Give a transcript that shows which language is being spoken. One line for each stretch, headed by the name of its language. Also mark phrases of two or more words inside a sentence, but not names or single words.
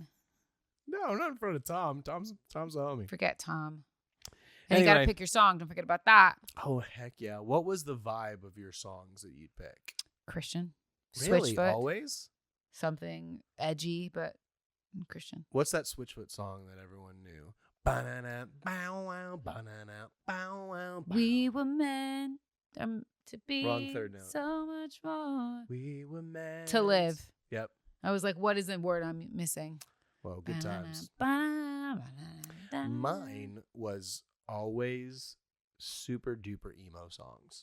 English: No, not in front of Tom. Tom's a homie. Forget Tom. And you got to pick your song. Don't forget about that. Oh, heck yeah. What was the vibe of your songs that you'd pick? Christian. Really? Switchfoot. Always? Something edgy, but Christian. What's that Switchfoot song that everyone knew? Ba-na-na, bow, wow, ba-na-na, bow, wow, bow. We were meant to be Wrong third note. so much more. We were meant to live. Yep. I was like, what is the word I'm missing? Well, good times. Mine was always super duper emo songs.